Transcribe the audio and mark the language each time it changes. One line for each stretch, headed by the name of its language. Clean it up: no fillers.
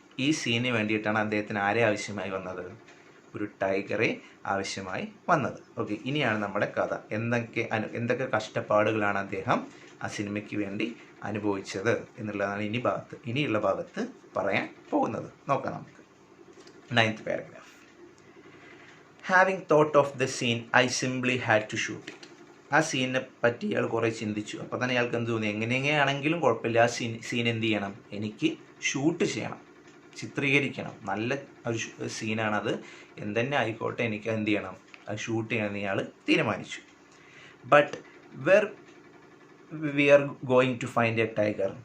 Malayalam: ഈ സീന് വേണ്ടിയിട്ടാണ് അദ്ദേഹത്തിന് ആരെ ആവശ്യമായി വന്നത്? ഒരു ടൈഗറെ ആവശ്യമായി വന്നത്. ഓക്കെ, ഇനിയാണ് നമ്മുടെ കഥ. എന്തൊക്കെ കഷ്ടപ്പാടുകളാണ് അദ്ദേഹം ആ സിനിമയ്ക്ക് വേണ്ടി അനുഭവിച്ചത് എന്നുള്ളതാണ് ഇനിയുള്ള ഭാഗത്ത് പറയാൻ പോകുന്നത്. നോക്കാം നമുക്ക്.
English: 9th paragraph. Having thought of the scene, I simply had to shoot it.
Malayalam: ആ സീനിനെ പറ്റി ഇയാൾ കുറേ ചിന്തിച്ചു. അപ്പോൾ തന്നെ ഇയാൾക്ക് എന്ത് തോന്നി? എങ്ങനെയാണെങ്കിലും കുഴപ്പമില്ല, ആ സീൻ എന്ത് ചെയ്യണം? എനിക്ക് ഷൂട്ട് ചെയ്യണം, ചിത്രീകരിക്കണം. നല്ല ഒരു സീനാണത്. എന്തെന്നെ ആയിക്കോട്ടെ, എനിക്ക് എന്ത് ചെയ്യണം? അത് ഷൂട്ട് ചെയ്യണമെന്ന് ഇയാൾ തീരുമാനിച്ചു.
English: But where we are going to find a tiger.